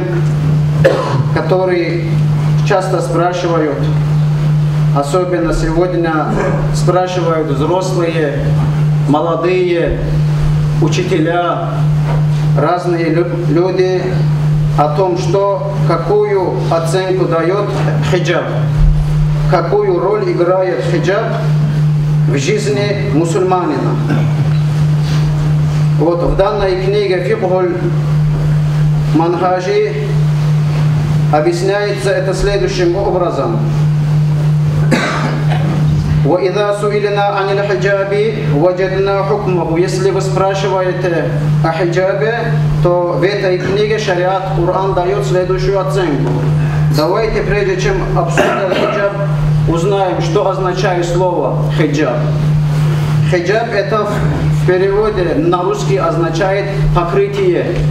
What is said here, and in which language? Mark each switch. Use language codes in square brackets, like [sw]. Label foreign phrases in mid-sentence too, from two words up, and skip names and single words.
[ru] который часто спрашивают, особенно сегодня спрашивают взрослые, молодые, учителя, разные люди о том, какую оценку дает хиджаб, какую роль играет хиджаб в жизни мусульманина. Вот в данной книге «Фикхуль Манхажи» объясняется это следующим образом. [ar] وَإِذَا سُئِلْنَا عَنِ الْحِجَابِ وَجَدْنَا حُكْمَهُ. [ru] Если вы спрашиваете о хиджабе, то в этой книге шариат Коран дает следующую оценку. Давайте, прежде чем обсуждать хиджаб, узнаем, что означает слово хиджаб. Хиджаб это в переводе на русский означает покрытие.